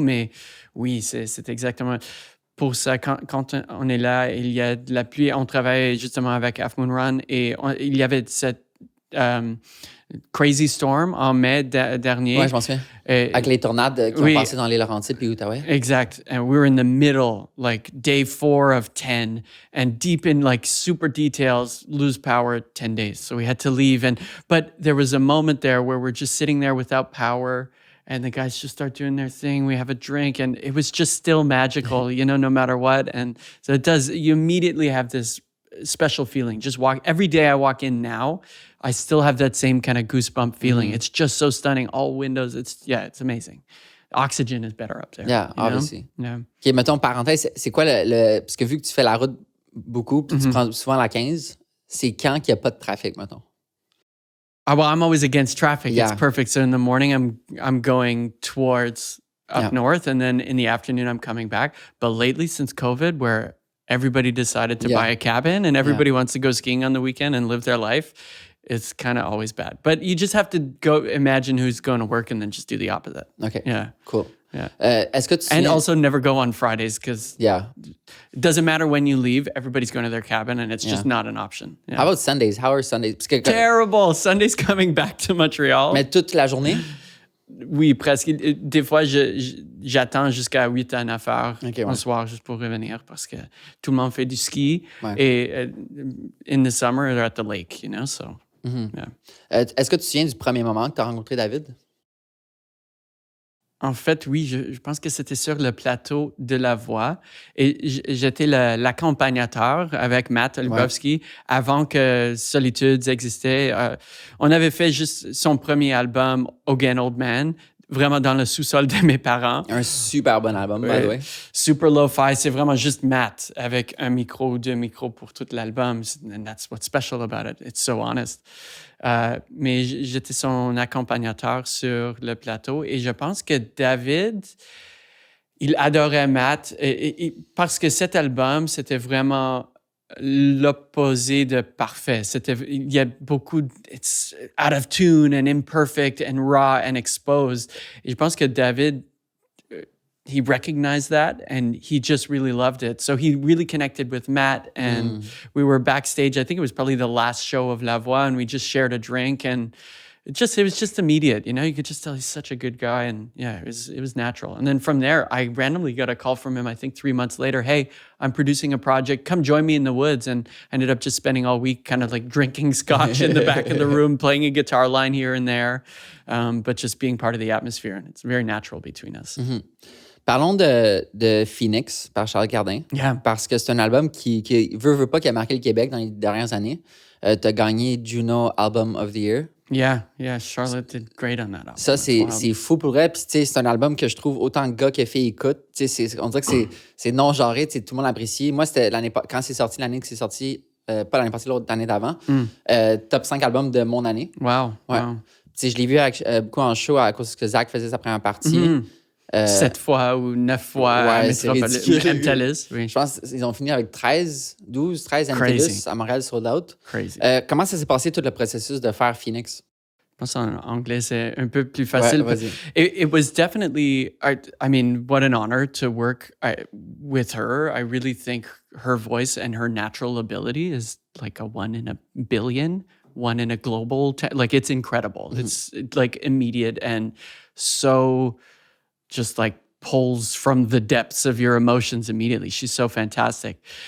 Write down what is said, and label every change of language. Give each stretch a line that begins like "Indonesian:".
French: Mais oui, c'est exactement pour ça. Quand on est là, il y a de la pluie. On travaille justement avec Half Moon Run et il y avait cette Crazy Storm en mai dernier. Oui, je m'en souviens. Avec les tornades qui ont passé dans les Laurentides puis l'Outaouais. Exact.
English: And we were in the middle, like day 4 of 10, and deep in like super details, lose power 10 days. So we had to leave. But there was a moment there where we're just sitting there without power, and the guys just start doing their thing. We have a drink, and it was just still magical, no matter what. And so you immediately have this special feeling. Every day I walk in now, I still have that same kind of goosebump feeling. It's just so stunning. All windows, it's amazing. Oxygen is better up there. Yeah, obviously. Yeah.
French: OK, mettons, parenthèse, c'est quoi parce que vu que tu fais la route beaucoup, puis tu prends souvent la 15, c'est quand qu'il n'y a pas de trafic, mettons?
English: Well, I'm always against traffic. Yeah. It's perfect. So in the morning, I'm going towards up north, and then in the afternoon, I'm coming back. But lately, since COVID, where everybody decided to buy a cabin and everybody wants to go skiing on the weekend and live their life, it's kind of always bad. But you just have to go imagine who's going to work and then just do the opposite. Okay. Yeah. Cool. Yeah.
French: Est-ce que tu
English: and also never go on Fridays because it doesn't matter when you leave, everybody's going to their cabin and it's just not an option. Yeah. How about Sundays? How are Sundays?
French: Parce que,
English: terrible. Sunday's coming back to Montreal.
French: Mais toute la journée? Oui, presque. Des fois, j'attends jusqu'à 8 à 9 heures le soir juste pour revenir parce que tout le monde fait du ski.
English: Et in the summer, they're at the lake, so...
French: Est-ce que tu te souviens du premier moment que tu as rencontré David? En fait, oui, je pense que c'était sur le plateau de La Voix. Et j'étais l'accompagnateur avec Matt Holubowski avant que Solitudes existait. On avait fait juste son premier album, Again Old Man, vraiment dans le sous-sol de mes parents. Un super bon album,
English: by the way.
French: Super lo-fi. C'est vraiment juste Matt avec un micro ou 2 micros pour tout l'album.
English: And that's what's special about it. It's so honest.
French: Mais j'étais son accompagnateur sur le plateau et je pense que David, il adorait Matt parce que cet album, c'était vraiment l'opposé de parfait. Il y a beaucoup
English: it's out of tune and imperfect and raw and exposed.
French: Et je pense que
English: David, he recognized that and he just really loved it. So he really connected with Matt and we were backstage. I think it was probably the last show of La Voix and we just shared a drink and it was just immediate, you could just tell he's such a good guy and it was natural. And then from there, I randomly got a call from him, I think 3 months later, hey, I'm producing a project, come join me in the woods. And I ended up just spending all week kind of like drinking scotch in the back of the room, playing a guitar line here and there, but just being part of the atmosphere. And it's very natural between us. Mm-hmm.
French: Parlons de Phoenix par Charlotte Cardin.
English: Yeah.
French: Parce que c'est un album qui veut pas, qui a marqué le Québec dans les dernières années. Tu as gagné Juno Album of the Year.
English: Yeah, Charlotte did great on that album.
French: Ça, c'est fou pour elle. Puis, c'est un album que je trouve autant gars que filles écoutent. On dirait que c'est non-genré. Tout le monde l'apprécie. Moi, c'était quand c'est sorti, l'année que c'est sorti, pas l'année passée, l'autre année d'avant. Top 5 albums de mon année. Wow. Ouais. Wow. Je l'ai vu beaucoup en show à cause que Zach faisait sa première partie. 7 fois ou 9 fois à MTLUS. Oui. Je pense qu'ils ont fini avec 13 MTLUS à Montréal sold out.
English: Crazy.
French: Comment ça s'est passé tout le processus de faire Phoenix? Je pense en anglais, c'est un peu plus facile. Ouais, vas-y.
English: It was definitely, I mean, what an honor to work with her. I really think her voice and her natural ability is like a 1 in a billion, 1 in a global, like it's incredible. Mm-hmm. It's like immediate and so just like pulls from the depths of your emotions immediately. She's so fantastic.